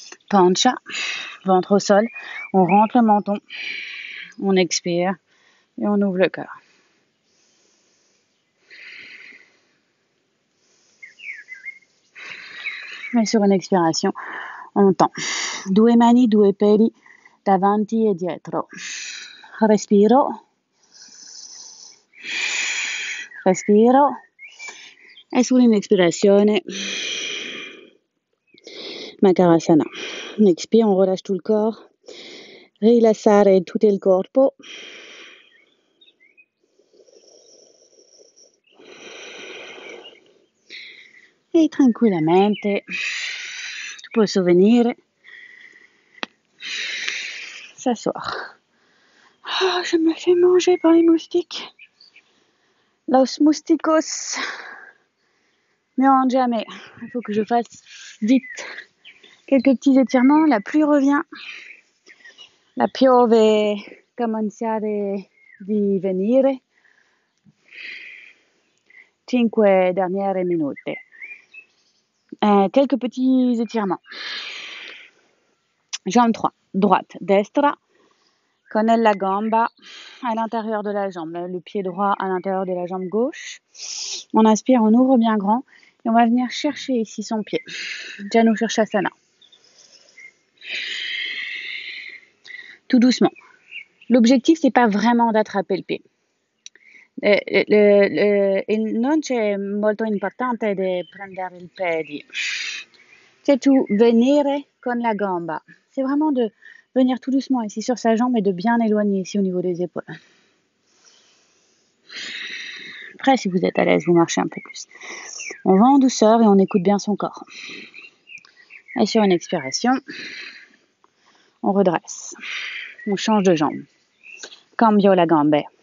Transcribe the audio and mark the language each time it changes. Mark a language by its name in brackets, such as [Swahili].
[French] Pancia, ventre au sol. On rentre le menton. On expire et on ouvre le cœur. Et sur une expiration, on tend. [Italian] 2 mani, 2 piedi davanti e dietro. Respiro. E sull'inespirazione [French] Makarasana. On expire, on relâche tout le corps. [Italian] Rilassare tutto il corpo. E tranquillamente [French] tu peux venire s'asseoir. Oh, je me fais manger par les moustiques. Los mousticos me mangent jamais. Il faut que je fasse vite quelques petits étirements. La pluie revient. [Italian] La piove comincia di venire. [French] 5 dernières minutes. Quelques petits étirements. Jambe 3, droite, [Italian] destra, con la gamba [French] à l'intérieur de la jambe, le pied droit à l'intérieur de la jambe gauche. On inspire, on ouvre bien grand et on va venir chercher ici son pied. Janu Shirshasana. Tout doucement. L'objectif, c'est pas vraiment d'attraper le pied. [Italian] Non c'è molto importante di prendere il piede. [French] C'est tout [Italian] venire con la gamba. [French] C'est vraiment de venir tout doucement ici sur sa jambe et de bien éloigner ici au niveau des épaules. Après, si vous êtes à l'aise, vous marchez un peu plus. On va en douceur et on écoute bien son corps. Et sur une expiration, on redresse. On change de jambe. [Italian] Cambio la [French] gambe.